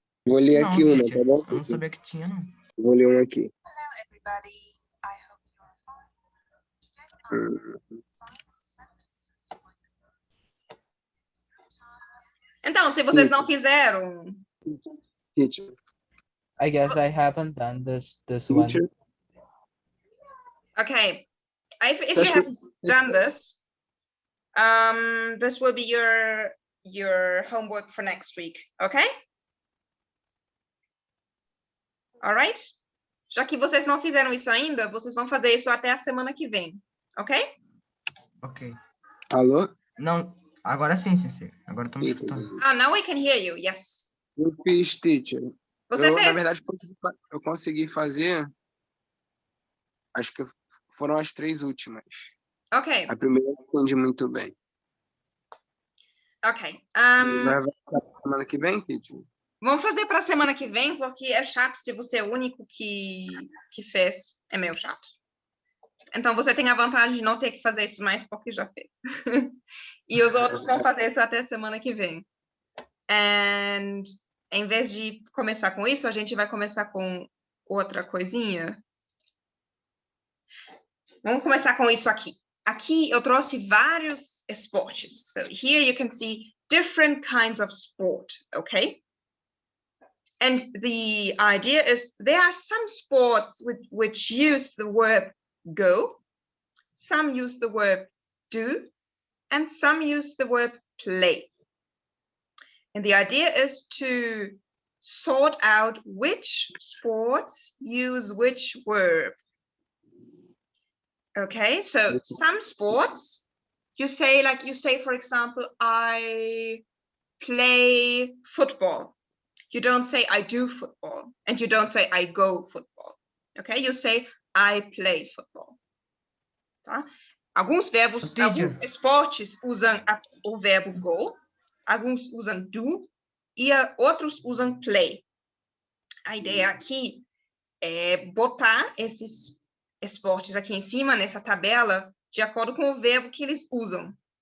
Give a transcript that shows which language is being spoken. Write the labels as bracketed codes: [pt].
[pt] Vou ler aqui uma, tá bom? Eu não sabia que tinha, não. Vou ler uma aqui. [en] Hello, everybody. I hope you are fine. Today, [pt] Então, se vocês não fizeram... [en] Teacher. I guess I haven't done this one. Teacher. Okay. If you haven't done this, this will be your homework for next week, okay? All right? [pt] Já que vocês não fizeram isso ainda, vocês vão fazer isso até a semana que vem, ok? Ok. Alô? Não, agora sim, Cecília. Agora estamos escutando. [en] Ah, now we can hear you, yes. [pt] Eu fiz, teacher. Você fez? Na verdade, eu consegui fazer, acho que foram as 3 últimas. Ok, A primeira eu entendi muito bem. ok. Vai para semana que vem, teacher? Vamos fazer para a semana que vem, porque é chato se você é o único que fez. É meio chato. Então, você tem a vantagem de não ter que fazer isso mais, porque já fez. E os outros vão fazer isso até semana que vem. And, em vez de começar com isso, a gente vai começar com outra coisinha. Vamos começar com isso aqui. Aqui eu trouxe vários esportes. [en] So, here you can see different kinds of sport, okay? And the idea is there are some sports which use the verb go, some use the verb do, and some use the verb play. And the idea is to sort out which sports use which verb. Okay, so some sports, you say, for example, I play football. You don't say I do football, and you don't say I go football. Okay, you say I play football. [pt] Tá? Alguns esportes usam o verbo go, alguns usam do, e outros usam play. A ideia aqui é botar esses esportes aqui em cima, nessa tabela, de acordo com o verbo que eles usam.